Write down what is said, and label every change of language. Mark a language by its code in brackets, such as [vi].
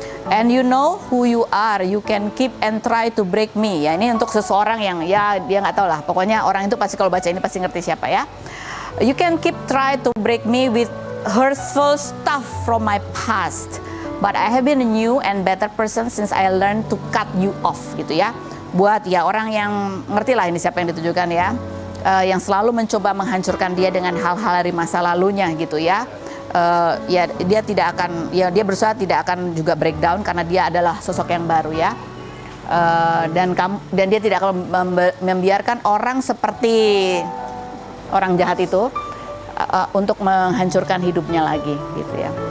[en] And you know who you are, you can keep and try to break me. [id] Ya, ini untuk seseorang yang ya dia nggak tahu lah. Pokoknya orang itu pasti kalau baca ini pasti ngerti siapa ya. [en] You can keep try to break me with hurtful stuff from my past, but I have been a new and better person since I learned to cut you off, [id] gitu ya. Buat ya orang yang ngerti lah ini siapa yang ditujukan ya, yang selalu mencoba menghancurkan dia dengan hal-hal dari masa lalunya gitu ya. Ya dia tidak akan, ya dia berusaha tidak akan juga [en] breakdown [id] karena dia adalah sosok yang baru ya. Dan dia tidak akan membiarkan orang seperti orang jahat itu untuk menghancurkan hidupnya lagi gitu ya.